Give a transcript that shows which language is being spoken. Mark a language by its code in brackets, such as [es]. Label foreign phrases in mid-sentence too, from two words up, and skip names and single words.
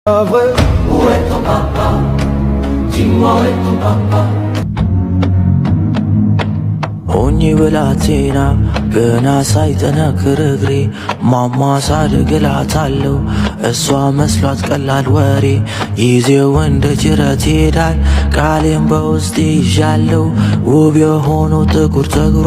[fr] Où est ton papa? Dis-moi où est ton papa? [am] ሆኜ ብላቴና ገና ሳይጠነክር እግሬ ማማ ሳድግ እላታለሁ እሷ መስሏት ቀላል ወሬ ጊዜው እንደ ጅረት ይሄዳል ቃሌም በውስጤ ይዣለሁ ውብ የሆነው ጥቁር ፀጉሯ